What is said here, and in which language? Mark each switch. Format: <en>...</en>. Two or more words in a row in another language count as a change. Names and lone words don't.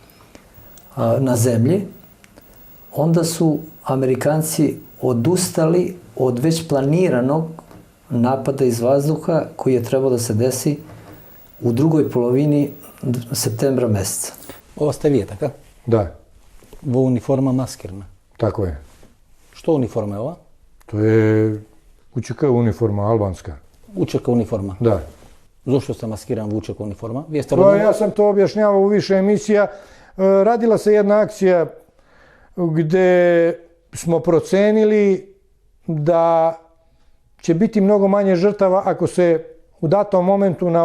<sr>na zemlji, onda su Amerikanci odustali od već planiranog napada iz vazduha koji je trebao da se desi u drugoj polovini septembra meseca. Ova ste vi,</sr> <mk>така?</mk> <sr>Da.</sr> <mk>Во униформа маскирна.</mk> <sr>Tako je.</sr> <mk>Што униформа је ова?</mk> <sr>To je UČK uniforma, albanska. UČK uniforma? Da.</sr> <mk>Зашто сте маскиран в УЧК униформа?</mk> <sr>Ja sam to objašnjavao u više emisija. Radila se jedna akcija gdje smo procenili da će biti mnogo manje žrtava ako se u datom momentu na</sr>